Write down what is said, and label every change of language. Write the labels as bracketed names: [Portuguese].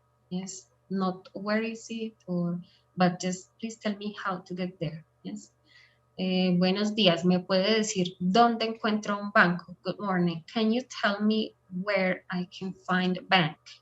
[English] Yes, not where is it, but just please tell me how to get there. Yes. [Spanish] Buenos días, ¿me puede decir dónde encuentro un banco? [English] Good morning, can you tell me where I can find a bank?